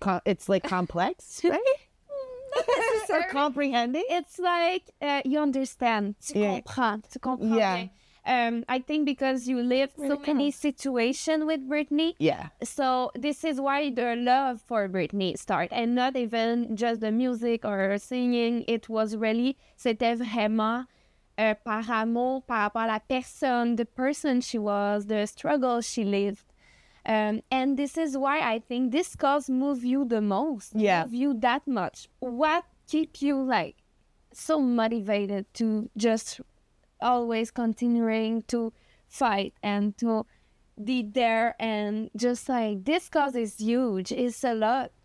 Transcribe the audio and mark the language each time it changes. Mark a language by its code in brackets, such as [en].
[en] It's like complex, right? Or comprehending. It's like you understand. [fr] Tu comprends. Tu comprends. [en] Yeah. I think because you lived so many situations with Britney. Yeah. So this is why the love for Britney started, and not even just the music or singing. It was really, [fr] c'était vraiment par amour, par rapport à la personne, [en] the person she was, the struggle she lived. And this is why I think this cause move you the most. Yeah. Move you that much. What keep you like so motivated to just always continuing to fight and to be there, and just like this cause is huge. It's a lot.